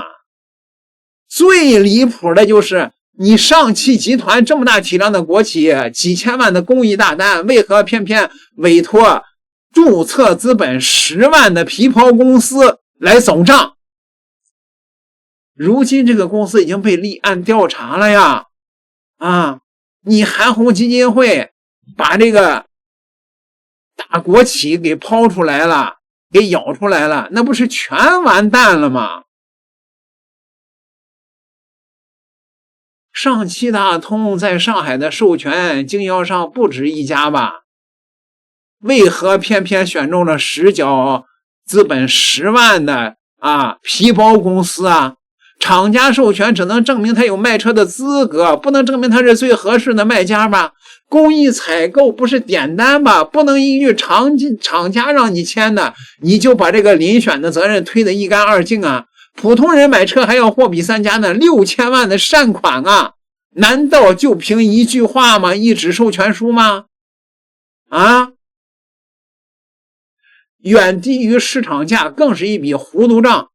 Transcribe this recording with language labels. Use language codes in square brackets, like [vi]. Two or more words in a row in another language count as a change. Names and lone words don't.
[zh] 最離譜的就是你上汽集团這麼大體量的國企，幾千萬的公益大單，為何偏偏委託注冊資本10萬的皮袍公司來走賬？如今這個公司已經被立案調查了呀！啊，你韓紅基金會把這個大國企給拋出來了，給咬出來了，那不是全完蛋了嗎？上汽大通在上海的授权經銷商不止一家吧？為何偏偏選中了实繳資本10万的皮包公司啊？厂家授权只能證明他有賣車的資格，不能證明他是最合適的賣家吧？公益採購不是点单吧？不能依据厂家讓你簽的，你就把這個遴選的責任推得一乾二淨啊！普通人買車還要貨比三家呢，6000萬的善款啊，難道就憑一句話嗎？一纸授權書嗎？啊，遠低於市場價更是一筆糊塗賬。